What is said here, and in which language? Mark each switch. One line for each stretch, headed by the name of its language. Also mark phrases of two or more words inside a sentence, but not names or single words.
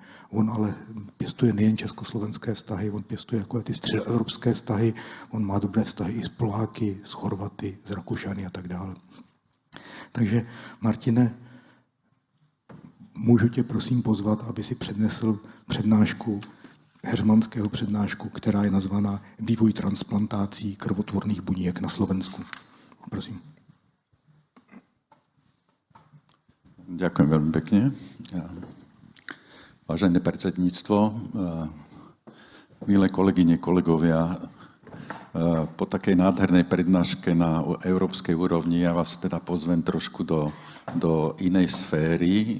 Czech: On ale pěstuje nejen československé vztahy, on pěstuje jako ty středoevropské vztahy, on má dobré vztahy i s Poláky, s Chorvaty, s Rakušany a tak dále. Takže Martine, můžu tě prosím pozvat, aby si přednesl přednášku, heřmanského přednášku, která je nazvaná Vývoj transplantácií krvotvorných buněk na Slovensku. Prosím.
Slovak: Ďakujem veľmi pekne. Vážené predsedníctvo, milé kolegyne, kolegovia, po takej nádhernej prednáške na európskej úrovni ja vás teda pozvem trošku do inej sféry.